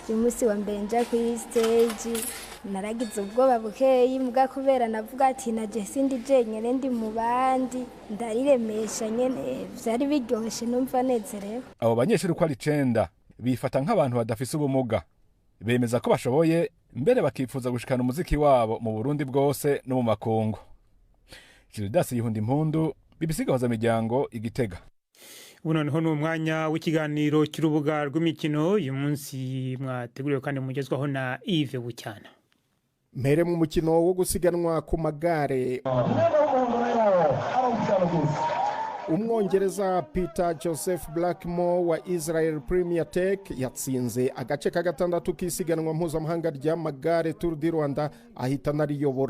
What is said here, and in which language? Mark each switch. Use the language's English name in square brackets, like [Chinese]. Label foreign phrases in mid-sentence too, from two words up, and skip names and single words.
[Rundi] umunsi wa mbere nja kuri stage naragize ubwoba bukeyi mbwa kubera navuga ati naje sindi jenyene ndi mu bandi ndariremesha nyene vyari biryoshe numva nezerewe. Abo banyeshuri ko ari 9 bifata nk'abantu badafise ubumuga, bemeza ko bashoboye mbere bakifuza gushikana umuziki wabo mu Burundi bwose no mu makungu. Gildas Yihunda Impundu, BBC Gahuza Miryango, Igitega. Ubu noneho ni umwanya w'ikiganiro cy'urubuga rw'imikino. Uyu munsi mwateguriwe kandi mugezwaho na Yves Bucyana. [Kinyarwanda] Mbere mu mukino wo gusiganwa ku magare, Umwongereza Peter Joseph Blackmore wa Israel Premier Tech yatsinze agace ka gatandatu k'isiganwa mpuzamahanga ry'amagare Tour du Rwanda ahita nariyobora.